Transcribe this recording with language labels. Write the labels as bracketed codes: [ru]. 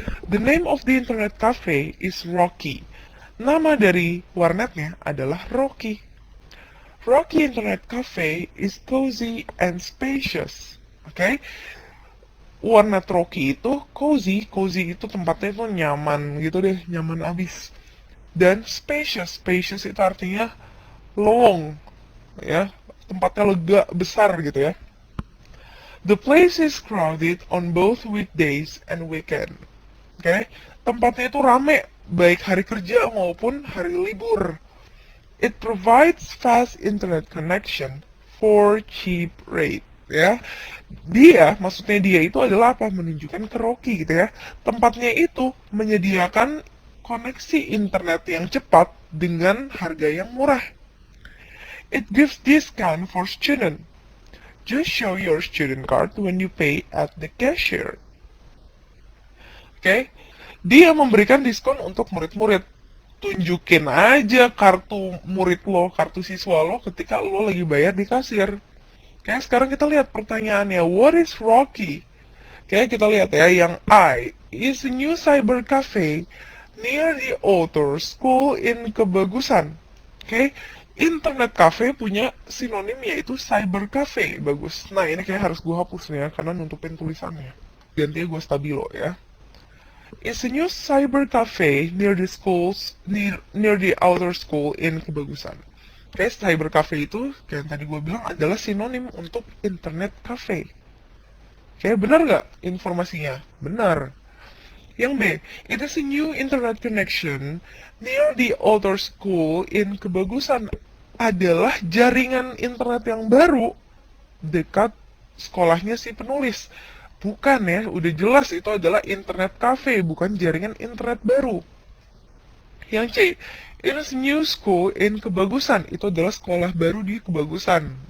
[en] The name of the internet cafe is Rocky. [id] Nama dari warnetnya adalah Rocky. [en] Rocky Internet Cafe is cozy and spacious. [id] Oke. Okay? Warnet Rocky itu cozy, cozy itu tempatnya itu nyaman gitu deh, nyaman abis. Dan spacious, spacious itu artinya lowong, ya, tempatnya lega, besar gitu ya. [en] The place is crowded on both weekdays and weekend. [id] Oke, okay? Tempatnya itu rame, baik hari kerja maupun hari libur. [en] It provides fast internet connection for cheap rate. [id] Ya, maksudnya dia itu adalah apa? Menunjukkan ke Rocky gitu ya. Tempatnya itu menyediakan koneksi internet yang cepat dengan harga yang murah. [en] It gives discount for student. Just show your student card when you pay at the cashier. [id] Oke, okay? Dia memberikan diskon untuk murid-murid. Tunjukin aja kartu murid lo, kartu siswa lo ketika lo lagi bayar di kasir. Kayak sekarang kita lihat pertanyaannya, [en] what is Rocky? [id] Kayak kita lihat ya, yang [en] I is a new cyber cafe near the author school in Kebagusan. [id] Oke, internet cafe punya sinonim yaitu cyber cafe. Bagus. Nah ini kayak harus gue hapus nih ya, karena nutupin tulisannya. Gantinya gue stabilo ya. [en] It's a new cyber cafe near the schools near the outer school in Kebagusan. [id] Kayak cyber cafe itu, kayak yang tadi gue bilang, adalah sinonim untuk internet cafe. Kayak benar nggak informasinya? Benar. Yang B, [en] it is a new internet connection near the outer school in Kebagusan. [id] Adalah jaringan internet yang baru dekat sekolahnya si penulis. Bukan ya, udah jelas itu adalah internet cafe, bukan jaringan internet baru. Yang C, [en] it is new school in Kebagusan. [id] Itu adalah sekolah baru di Kebagusan.